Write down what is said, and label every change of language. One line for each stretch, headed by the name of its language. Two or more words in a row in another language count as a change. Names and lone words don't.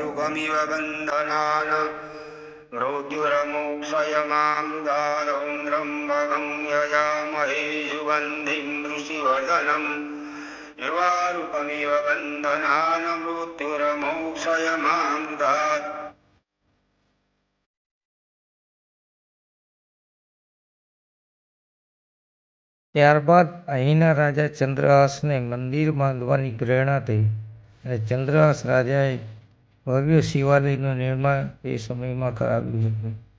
Sanskrit: वारुकमिव बन्धनान् मृत्युरमोक्षयमां दारं त्र्यम्बकं यजामहे सुगन्धिं ऋषिवर्धनम् वारुकमिव बन्धनान् मृत्युरमोक्षयमां दारम्।
Gujarati: ત્યારબાદ અહીંના રાજા ચંદ્રહાસને મંદિર બાંધવાની પ્રેરણા થઈ અને ચંદ્રહાસ રાજાએ ભવ્ય શિવાલયનું નિર્માણ તે સમયમાં કરાવ્યું હતું.